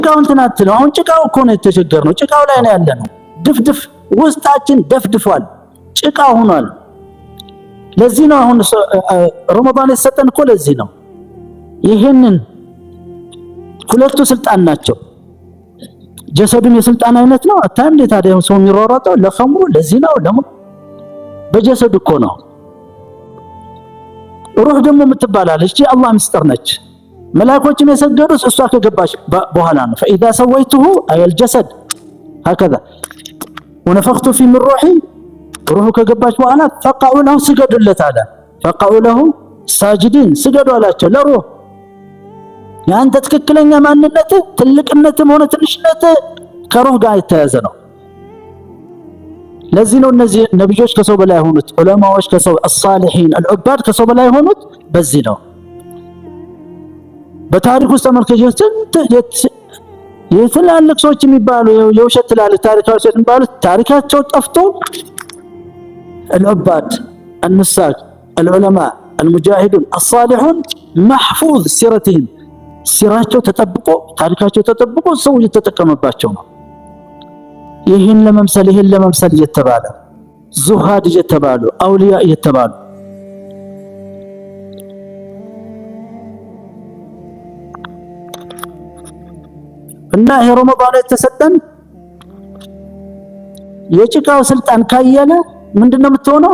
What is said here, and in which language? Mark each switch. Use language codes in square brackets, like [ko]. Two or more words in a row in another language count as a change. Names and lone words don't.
[am] ጭቃው እንትን አትለው። አሁን ጭቃው እኮ ነው የተቸገርነው። ጭቃው ላይ ነው ያለነው። ድፍድፍ ውስጣችን ደፍድፏል፣ ጭቃ ሆኗል። ለዚህ ነው አሁን ረመዳን የተሰጠን እኮ ለዚህ ነው። ይሄንን ሁለቱ ስልጣን ናቸው። ጀሰዱም የስልጣን አይነት ነው። አታም ለታዲያ ሰው የሚሯሯጠው ለኸምሩ ለዚህ ነው። በጀሰዱ እኮ ነው። ሩህ ደግሞ የምትባላለች አላህ ምስጢር ነች። መላእክቶችም የሰገዱት እሷ ከገባች በኋላ ነው። [ar] فاذا سويته اي الجسد هكذا ونفخت في من روحي [am] ሩህ ከገባች በኋላ [ar] فقعوا له [am] ስገዱለት አለ። [ar] فقعوا له ساجدين [am] ስገዱ አላቸው ለሩህ። ያንተ ትክክለኛ ማንነት ትልቅነትም ሆነ ትንሽነት ከሩህ ጋር የተያዘ ነው። ለዚህ ነው እነዚህ ነብዮች ከሰው በላይ ሆኑት፣ ዑለማዎች ከሰው [ar] الصالحين العباد [am] ከሰው በላይ ሆኑት በዚህ ነው። በታሪክ ውስጥ ተመልከቱት። የትላልቅ ሰዎች የሚባሉ የውሸት ትላልቅ ታሪካዎች የሚባሉ ታሪካቸው ጠፍቶ [ar] العباد النساك العلماء المجاهدون الصالحون محفوظ سيرتهم [am] ሲራቸው ተጠብቆ ታሪካቸው ተጠብቆ ሰው እየተጠቀመባቸው ነው። ይሄን ለመምሰል እየተባለ ዙሃድ እየተባሉ አውሊያ እየተባሉ እና ይሄ ረመዳን የተሰጠን የጭቃው ስልጣን ካየለ ምንድነው የምትሆነው?